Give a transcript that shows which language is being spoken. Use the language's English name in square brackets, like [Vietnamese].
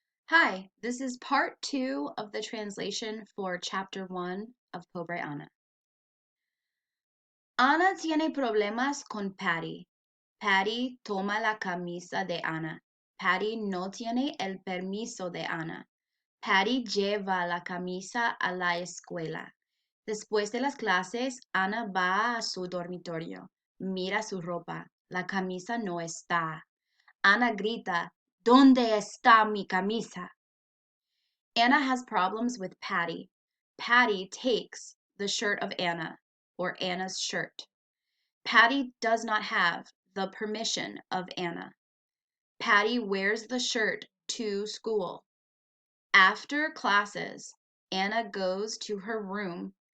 [English] Hi, this is part 2 of the translation for chapter 1 of Pobre Ana. [Spanish] Ana tiene problemas con Patty. Patty toma la camisa de Ana. Patty no tiene el permiso de Ana. Patty lleva la camisa a la escuela. Después de las clases, Ana va a su dormitorio. Mira su ropa. La camisa no está. Ana grita, ¿Dónde está mi camisa? [English] Anna has problems with Patty. Patty takes the shirt of Anna, or Anna's shirt. Patty does not have the permission of Anna. Patty wears the shirt to school. After classes, Anna goes to her room.